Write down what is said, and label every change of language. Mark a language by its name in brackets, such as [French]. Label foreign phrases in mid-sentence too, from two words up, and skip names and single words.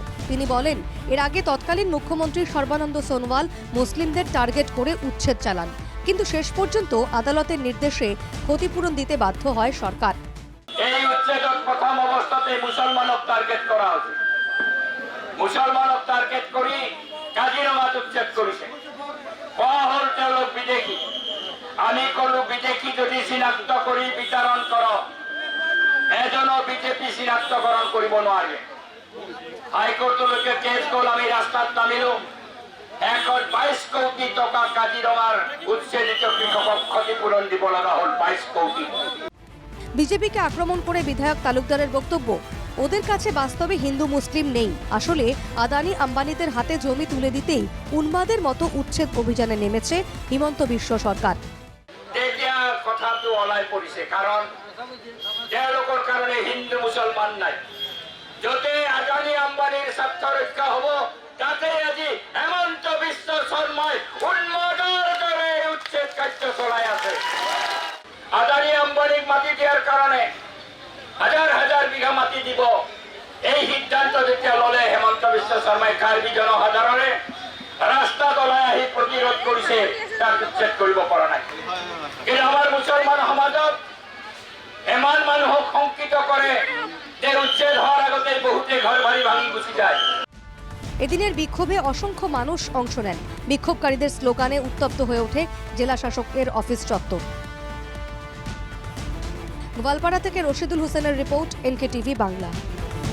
[Bangla] তিনি বলেন, এর আগে তৎকালীন মুখ্যমন্ত্রী সর্বানন্দ সোনোয়াল মুসলিমদের টার্গেট করে উচ্ছেদ চালান, কিন্তু শেষ পর্যন্ত আদালতের নির্দেশে ক্ষতিপূরণ দিতে বাধ্য হয় সরকার। এই উচ্ছেদক প্রথম অবস্থাতে মুসলমানক টার্গেট করা হয়েছে। মুসলমানক টার্গেট করি কাজিরঙাত উচ্ছেদ করেছে। [Assamese] কোয়া তেওঁলোক বিদেশী। আমি কলো বিদেশী যদি চিনাক্ত কৰি বিতৰণ কৰ, এজনো বিজেপি চিনাক্তকৰণ কৰিব নোৱাৰে। হাইকোৰ্টলৈকে কেছ গ'ল, আমি ৰাস্তাত নামিলো। 122 কোটি টকা কাজিৰঙাৰ উচ্ছেদিত কৃষকক ক্ষতিপূরণ দিব লগা হল, 22 কোটি। [Bangla] বিজেপিকে আক্রমণ করে বিধায়ক তালুকদারের বক্তব্য, ওদের কাছে বাস্তবে হিন্দু মুসলিম নেই। আসলে আদানি আম্বানিদের হাতে জমি তুলে দিতেই উন্মাদের মতো উচ্ছেদ অভিযানে নেমেছে হিমন্ত বিশ্ব সরকার। [Assamese] কথাটো ওলাই পৰিছে, কাৰণ তেওঁলোকৰ কাৰণে হিন্দু মুছলমান নাই। যতে আদানি আম্বানিৰ স্বাৰ্থ ৰক্ষা হ'ব, তাতে আজি হেমন্ত বিশ্ব শৰ্মাই উন্মাদৰ দৰে উচ্ছেদ কাৰ্য চলাই আছে। আদানি আম্বানিক মাটি দিয়াৰ কাৰণে হাজাৰ হাজাৰ বিঘা মাটি দিব, এই সিদ্ধান্ত যেতিয়া ললে হেমন্ত বিশ্ব শৰ্মাই কাৰ্বি জনসাধাৰণে ৰাস্তাত ওলাই আহি প্ৰতিৰোধ কৰিছে, তাক উচ্ছেদ কৰিব পৰা নাই। কিন্তু আমাৰ মুছলমান সমাজত এমান মানুহক শংকিত কৰে যে উচ্ছেদ হওয়ার আগতে বহুতে ঘর বাড়ি ভাঙি গুছি যায়। [Bangla] এদিনের বিক্ষোভে অসংখ্য মানুষ অংশ নেন। বিক্ষোভকারীদের স্লোগানে উত্তপ্ত হয়ে ওঠে জেলা শাসকের অফিস চত্বর। গোয়ালপাড়া থেকে রশিদুল হোসেনের রিপোর্ট, এনকে টিভি বাংলা।